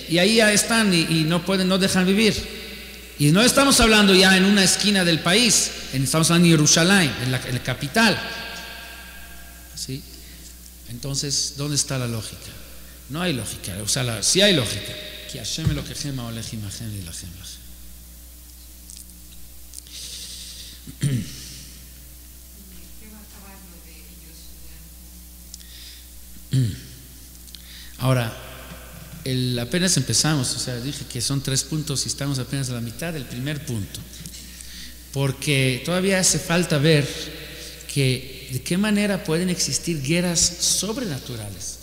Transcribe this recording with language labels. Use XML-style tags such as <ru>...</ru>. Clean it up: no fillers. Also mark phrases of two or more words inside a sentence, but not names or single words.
<es>Y ahí ya están y no dejan vivir. Y no estamos hablando ya en una esquina del país, estamos hablando en Jerusalén, en la capital. ¿Sí? Entonces, ¿dónde está la lógica? No hay lógica, o sea, sí hay lógica.</es> <he>Que השם אלוקיכם ההולך עמכם להלחם לכם.</he> <es>Ahora, apenas empezamos, o sea, dije que son 3 puntos y estamos apenas a la mitad del primer punto, porque todavía hace falta ver de qué manera pueden existir guerras sobrenaturales.</es>